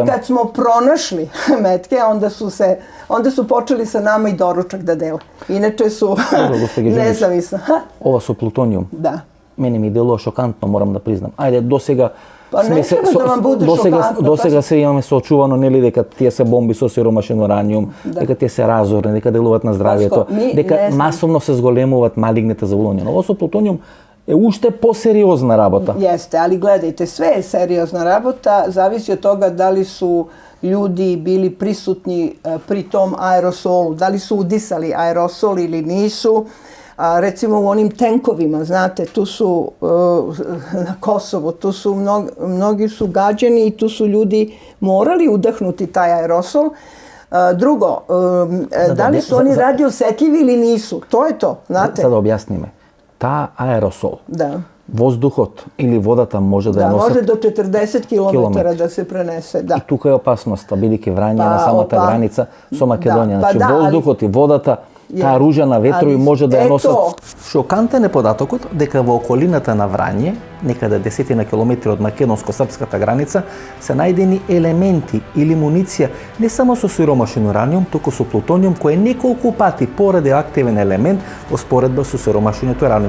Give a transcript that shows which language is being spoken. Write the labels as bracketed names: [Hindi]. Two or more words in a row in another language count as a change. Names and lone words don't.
[Serbian] kad smo pronašli metke, onda su počeli sa nama i doručak da dele. Inače su Dobro, gospođo Đurić. nezavisno. Ova su plutonijum. Da. [Macedonian] Мени ми дело шокантно, [Serbian] moram da priznam. [Macedonian] Ајде, досега [Serbian] Pa ne treba da vam bude šokantno, [Macedonian] Dosega pa- se imаме соочувано, нели, дека тие се бомби со сиромашен ураниум, дека тие се разорни, дека делуваат на здравјето, Паско, ми дека не знам. масовно се зголемуваат малигните заболувања. Ово со плутониум е уште посериозна работа. [Serbian] Jeste, ali gledajte, sve je [Macedonian] сериозна работа, [Serbian] zavisi od toga da li su ljudi bili prisutni pri tom aerosolu, da li su udisali aerosol ili nisu. Recimo u onim tenkovima, znate, tu su na Kosovu, tu su mnogi su gađani i tu su ljudi morali udahnuti taj aerosol. Drugo, da li su oni radioosetljivi ili nisu, to je to, znate. [Macedonian] Sada објасниме. Та аеросол, [Serbian] Da. [Macedonian] воздухот или водата може да ја [Serbian] Da, može [Macedonian] носат [Serbian] do 40 km Kilometar. da se prenese, da. [Macedonian] и тука е опасноста, бидејќи Врање Па, на самата опа. граница со Македонија. Да, па Значи, [Serbian] да, али- [Macedonian] воздухот и водата, таа ружа на ветрови [Serbian] али [Macedonian] може да ја ето. носат. Шокантен е податокот дека во околината на Врање, некаде 10 на километри од македонско-српската граница, се најдени елементи или муниција не само со сиромашен ураниум, туку со плутониум, кој е неколку пати порадиоактивен елемент во споредба со сиромашениот ураниум.